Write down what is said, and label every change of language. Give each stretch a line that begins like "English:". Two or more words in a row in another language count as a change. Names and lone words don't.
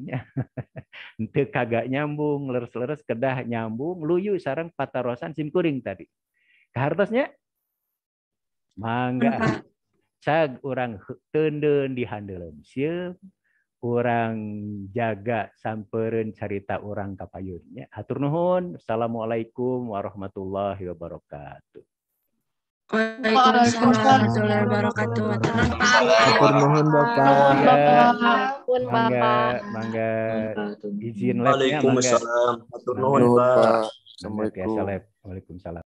Sundanese: Henteu kagak nyambung, leres-leres kedah nyambung, luyu sareng patarosan simkuring tadi. Kahartosnya mangga cag urang teundeun di handeuleum sieun, urang jaga sampereun carita urang kapayunnya. Hatur nuhun.
Arabic: السلام عليكم ورحمة الله وبركاته. وعليكم السلام ورحمة الله وبركاته.
Sundanese: Hatur nuhun Bapak. Mangga izin live-nya mangga. Waalaikumsalam. Hatur nuhun Pak.
Arabic: السلام عليكم. وعليكم السلام.